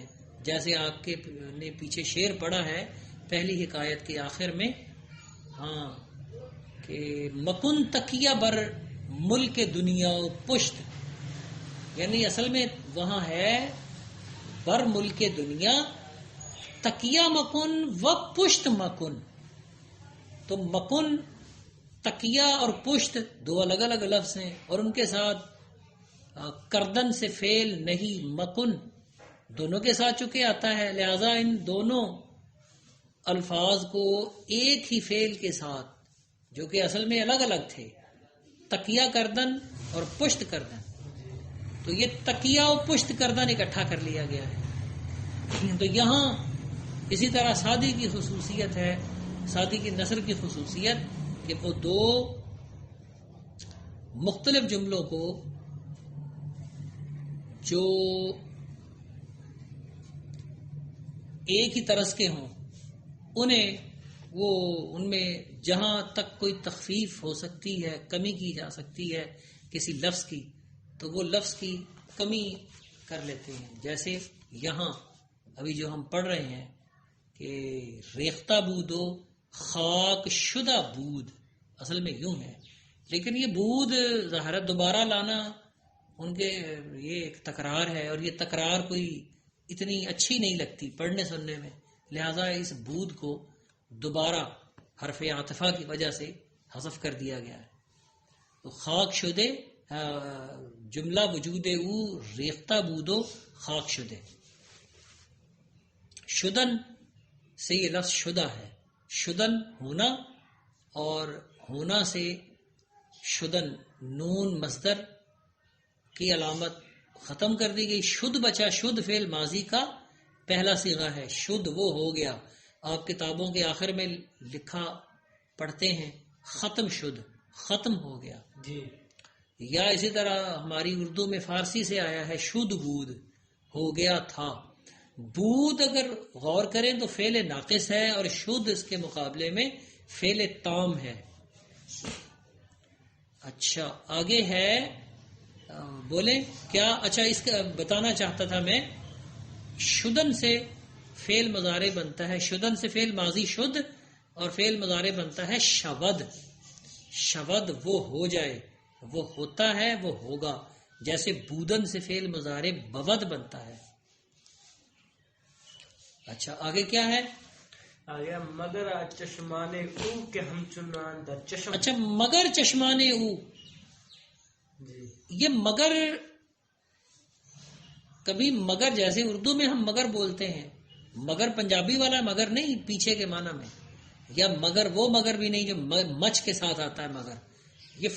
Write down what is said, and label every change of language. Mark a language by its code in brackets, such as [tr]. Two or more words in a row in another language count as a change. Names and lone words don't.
[ur] جیسے آپ کے نے پیچھے شعر پڑھا ہے پہلی حکایت کے آخر میں، ہاں، کہ [fa] مکن تکیہ بر ملک دنیا و پشت، [ur] یعنی اصل میں وہاں ہے [fa] بر ملک دنیا تکیہ مکن و پشت مکن. [ur] تو مکن، تکیہ اور پشت دو الگ الگ لفظ ہیں، اور ان کے ساتھ کردن سے فعل نہیں مکن دونوں کے ساتھ چکے آتا ہے. لہذا ان دونوں الفاظ کو ایک ہی فعل کے ساتھ، جو کہ اصل میں الگ الگ تھے، [fa] تکیہ کردن [ur] اور [fa] پشت کردن، [ur] تو یہ [fa] تکیہ و پشت کردن [ur] اکٹھا کر لیا گیا ہے. تو یہاں اسی طرح سادی کی خصوصیت ہے، سادی کی نثر کی خصوصیت کہ وہ دو مختلف جملوں کو جو ایک ہی طرز کے ہوں انہیں وہ ان میں جہاں تک کوئی تخفیف ہو سکتی ہے، کمی کی جا سکتی ہے کسی لفظ کی، تو وہ لفظ کی کمی کر لیتے ہیں. جیسے یہاں ابھی جو ہم پڑھ رہے ہیں کہ [fa] ریختہ بود و خاک شدہ بود، [ur] اصل میں یوں ہے، لیکن یہ بود ظاہر دوبارہ لانا ان کے یہ ایک تکرار ہے، اور یہ تکرار کوئی اتنی اچھی نہیں لگتی پڑھنے سننے میں. لہذا اس بود کو دوبارہ حرف عاطفہ کی وجہ سے حذف کر دیا گیا ہے. [fa] تو خاک شدے، جملہ وجود او ریختہ بود و خاک شدے. [ur] شدن سے یہ لفظ شدہ ہے، شدن ہونا، اور ہونا سے شدن نون مصدر کی علامت ختم کر دی گئی. شد بچا، شد فعل ماضی کا پہلا صیغہ ہے. شد وہ ہو گیا. آپ کتابوں کے آخر میں لکھا پڑھتے ہیں [fa] ختم شد، [ur] ختم ہو گیا. جی. یا اسی طرح ہماری اردو میں فارسی سے آیا ہے [fa] شد بود، [ur] ہو گیا تھا. بود اگر غور کریں تو فعل ناقص ہے، اور شد اس کے مقابلے میں فعل تام ہے. اچھا آگے ہے، بولیں کیا؟ اچھا اس کا بتانا چاہتا تھا میں، شدن سے فعل مضارع بنتا ہے، شدن سے فعل ماضی شد، اور فعل مضارع بنتا ہے شود. شود وہ ہو جائے، وہ ہوتا ہے، وہ ہوگا. جیسے بودن سے فعل مضارع بود بنتا ہے. اچھا آگے کیا ہے؟ [fa] آگے مگر چشمان او کے ہم چنان در چشم. [ur] اچھا [fa] مگر چشمان او، [ur] جی. یہ مگر کبھی مگر جیسے اردو میں ہم مگر بولتے ہیں، مگر پنجابی والا مگر نہیں پیچھے کے معنی میں، یا مگر وہ مگر بھی نہیں جو مچ کے ساتھ آتا ہے.